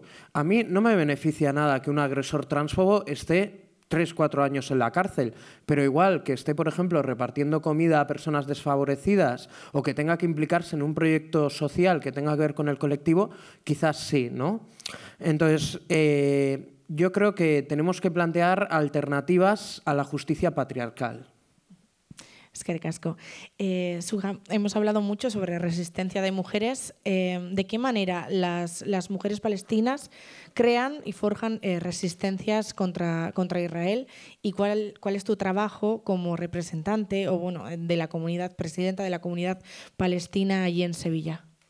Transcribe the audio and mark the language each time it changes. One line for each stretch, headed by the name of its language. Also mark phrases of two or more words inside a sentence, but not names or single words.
Spanish: A mí no me beneficia nada que un agresor transfobo esté 3 o 4 años en la cárcel, pero igual que esté, por ejemplo, repartiendo comida a personas desfavorecidas o que tenga que implicarse en un proyecto social que tenga que ver con el colectivo, quizás sí, ¿no? Entonces, yo creo que tenemos que plantear alternativas a la justicia patriarcal.
Basque: Eskerrik asko.
Spanish: Suja, hemos hablado mucho sobre resistencia de mujeres. ¿De qué manera las mujeres palestinas crean y forjan resistencias contra Israel? ¿Y cuál es tu trabajo como representante o bueno, de la comunidad, presidenta de la comunidad palestina allí en Sevilla?